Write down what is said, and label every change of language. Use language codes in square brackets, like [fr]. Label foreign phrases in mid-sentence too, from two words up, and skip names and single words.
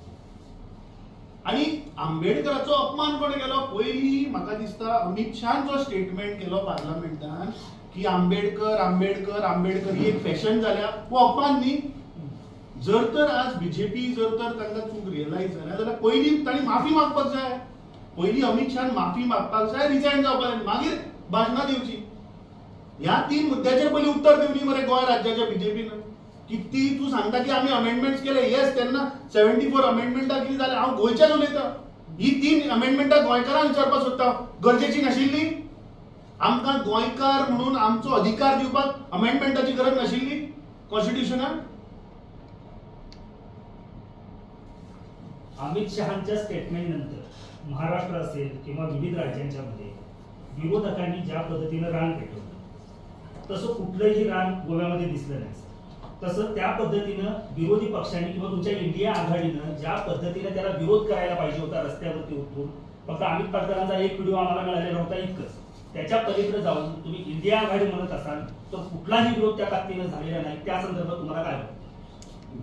[kok] आणि आंबेडकराचो अपमान कोणे केलो पयली म्हाका दिसता अमित शाहान जो स्टेटमेंट केलो पार्लमेंटान की आंबेडकर आंबेडकर आंबेडकर ही एक फॅशन जाल्या हो अपमान न्ही. जर तर आज बीजेपी जर तर तांकां चूक रियलायज जाल्या जाल्यार पयली तांणी माफी मागपाक जाय. पयली अमित शहान माफी मागपाक जाय, रिजायन जावपाक जाय, मागीर भाशणां दिवची. ह्या 3 मुद्द्याचेर पयलीं उत्तर दिवनी मरे गोंय राज्याच्या बीजेपीन किती तू सांगता की आम्ही अमेंडमेंट्स केले येस त्यांना 74 अमेंडमेंटा किती जाले हांव गोंयच्याच उलयतां ही 3 अमेंडमेंटा गोंयकारांक विचारपाक सोदता गरजेची नाशिल्ली आमकां गोंयकार म्हणून आमचो अधिकार दिवपाक अमेंडमेंटाची गरज नाशिल्ली कॉन्स्टिट्युशनान [mr] अमित शहांच्या स्टेटमेंट नंतर महाराष्ट्र असेल किंवा विविध राज्यांच्या मध्ये विरोधकांनी ज्या पद्धतीनं रान पेटवलं तसं कुठलंही रान गोव्यामध्ये दिसलं नाही तसं त्या पद्धतीनं विरोधी पक्षांनी किंवा तुमच्या इंडिया आघाडीनं ज्या पद्धतीनं त्याला विरोध करायला पाहिजे होता रस्त्यावरती उतरून फक्त अमित पाटकरांचा एक व्हिडिओ आम्हाला मिळालेला होता इतकंच त्याच्या पलीकडे जाऊन तुम्ही इंडिया आघाडी म्हणत असाल तर कुठलाही विरोध त्या ताकदीनं झालेला नाही त्या संदर्भात तुम्हाला काय वाटतं?